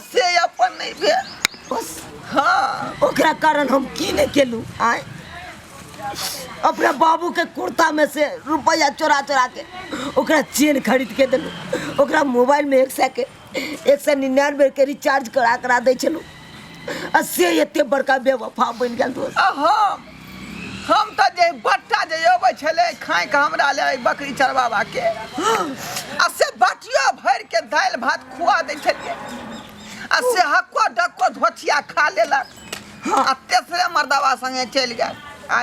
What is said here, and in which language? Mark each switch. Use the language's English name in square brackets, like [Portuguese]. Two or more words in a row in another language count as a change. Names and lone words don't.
[Maithili] से अपन नहीं भेल बस हाँ ओकरा कारण हम की नहीं केलू आए अपने बाबू के कुर्ता में से रुपया चोरा के ओकरा चेन खरीद के दिलू ओकरा मोबाइल में 199 के रिचार्ज करा दे छलू से एते बड़का बेवफा बन गेल दोस्त हम तो जे बट्टा जे अबै छले खाए के हमरा ले बकरी चरवावा के आ से बटिया भर के दाल भात खुआ दे छलिए आ से हक्को डक्को धोतिया खा लेलक आ तेसरे मर्दावा संगे चल गेल आय